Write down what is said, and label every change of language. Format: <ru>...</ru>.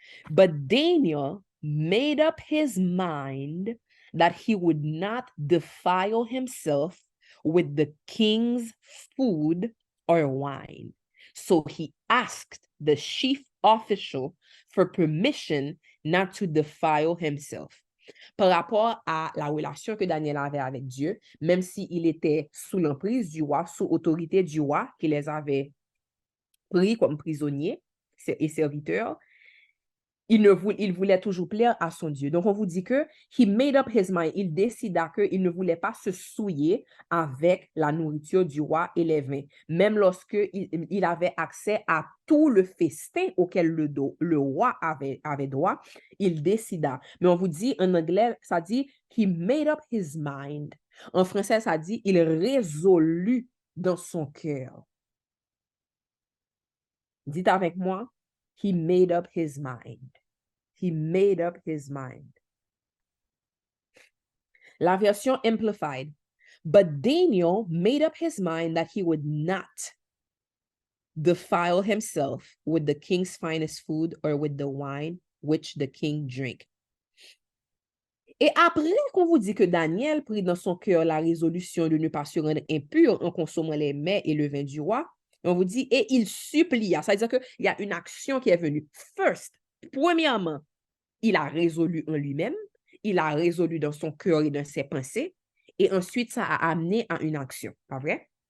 <en>But Daniel made up his mind that he would not defile himself with the king's food or wine. So he asked the chief official for permission not to defile himself.</en> <fr>Par rapport à la relation que Daniel avait avec Dieu, même s'il était sous l'emprise du roi, sous autorité du roi, qui les avait pris comme prisonniers et serviteurs, il voulait toujours plaire à son Dieu. Donc, on vous dit que</fr> <en>he made up his mind.</en> <fr>Il décida qu'il ne voulait pas se souiller avec la nourriture du roi et les vins. Même lorsque il avait accès à tout le festin auquel le roi avait droit, il décida. Mais on vous dit, en anglais, ça dit</fr> <en>he made up his mind.</en> <fr>En français, ça dit il résolut dans son cœur. Dites avec moi,</fr> <en>he made up his mind.</en> <fr>He made up his mind. La version Amplified.</fr> <en>But Daniel made up his mind that he would not defile himself with the king's finest food or with the wine which the king drank.</en> <fr>Et après qu'on vous dit que Daniel prit dans son cœur la résolution de ne pas se rendre impur en consommant les mets et le vin du roi, On vous dit, et il supplia. Ça veut dire qu'il y a une action qui est venue.</fr> <en>First,</en> <fr>premièrement, il a résolu en lui-même, il a résolu dans son cœur et dans ses pensées, et ensuite, ça a amené à une action. Pas vrai?</fr>